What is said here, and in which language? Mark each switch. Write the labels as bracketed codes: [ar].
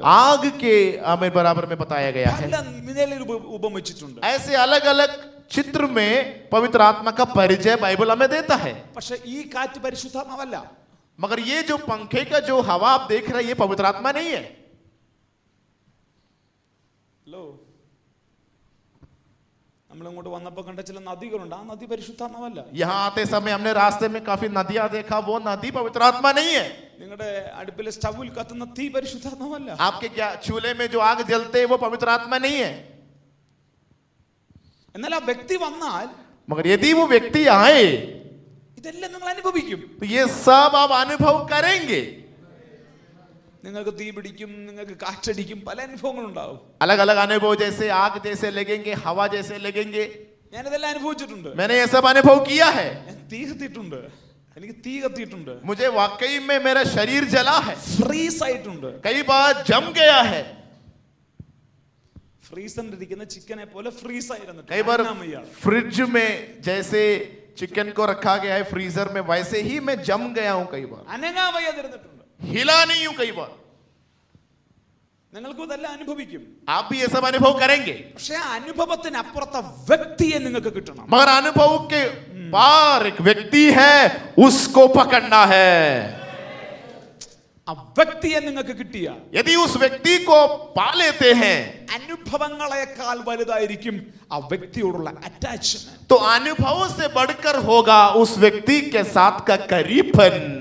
[hi] आग के हमें बराबर में बताया गया है. [ml] പല നിലയിൽ ഉപമിച്ചിട്ടുണ്ട്. [hi] ऐसे अलग अलग चित्र में पवित्र आत्मा का परिचय बाइबल हमें देता है. [ml] പക്ഷെ ഈ കാറ്റ് പരിശുദ്ധാത്മാവല്ല. [hi] मगर ये जो पंखे का जो हवा आप देख रहे हैं ये पवित्र आत्मा नहीं है. [ml] ഹലോ, നമ്മൾ ഇങ്ങോട്ട് വന്നപ്പോൾ കണ്ട ചില നദികളുണ്ട്, ആ നദി പരിശുദ്ധാത്മാവല്ല. [hi] यहाँ आते समय हमने रास्ते में काफी नदियां देखा, वो नदी पवित्र आत्मा नहीं है. [ml] നിങ്ങളുടെ അടുപ്പിലെ സ്റ്റൗവിൽ കത്തുന്ന തീ പരിശുദ്ധാത്മാവല്ല. [hi] आपके क्या चूल्हे में जो आग जलते हैं वो पवित्र आत्मा नहीं है. [ml] എന്നാൽ ആ വ്യക്തി വന്നാൽ [hi] मगर यदि वो व्यक्ति आए [ml] ഇതെല്ലാം നിങ്ങൾ അനുഭവിക്കും. [hi] तो ये सब आप अनुभव करेंगे. [ml] നിങ്ങൾക്ക് തീ പിടിക്കും, നിങ്ങൾക്ക് കാറ്റടിക്കും, പല അനുഭവങ്ങളുണ്ടാവും. [hi] अलग अलग अनुभव, जैसे आग जैसे लगेंगे, हवा जैसे लगेंगे. [ml] ഞാനിതെല്ലാം അനുഭവിച്ചിട്ടുണ്ട്. [hi] मैंने ये सब अनुभव किया है. [ml] ഞാൻ തീ കത്തിയിട്ടുണ്ട്, എനിക്ക് തീ കത്തിയിട്ടുണ്ട്, [hi] मुझे वाकई में मेरा शरीर जला है. [ml] ഫ്രീസ് ആയിട്ടുണ്ട്. [hi] कई बार जम गया है. [ml] ഫ്രീസറിൽ ഇരിക്കുന്ന ചിക്കനെ പോലെ ഫ്രീസ് ആയിരുന്നിട്ട് [hi] कई बार फ्रिज में जैसे चिकन को रखा गया है फ्रीजर में, वैसे ही मैं जम गया हूं. कई बार [ml] അനങ്ങാൻ വയ്യാതിരുന്നിട്ടുണ്ട്. [hi] हिला नहीं हूं. कई बार [ml] നിങ്ങൾക്ക് ഇതെല്ലാം അനുഭവിക്കും. [hi] आप भी ये सब अनुभव करेंगे. [ml] പക്ഷെ ആ അനുഭവത്തിന് അപ്പുറത്തെ വ്യക്തിയെ നിങ്ങൾക്ക് കിട്ടണം. [hi] मगर अनुभव के पार एक व्यक्ति है, उसको पकड़ना है. [ml] ആ വ്യക്തിയെ നിങ്ങൾക്ക് കിട്ടിയ [hi] यदि उस व्यक्ति को पा लेते हैं [ml] അനുഭവങ്ങളെക്കാൾ വലുതായിരിക്കും ആ വ്യക്തിയോടുള്ള അറ്റാച്ച്മെന്റ്. [hi] तो अनुभव से बढ़कर होगा उस व्यक्ति के साथ का करीबन.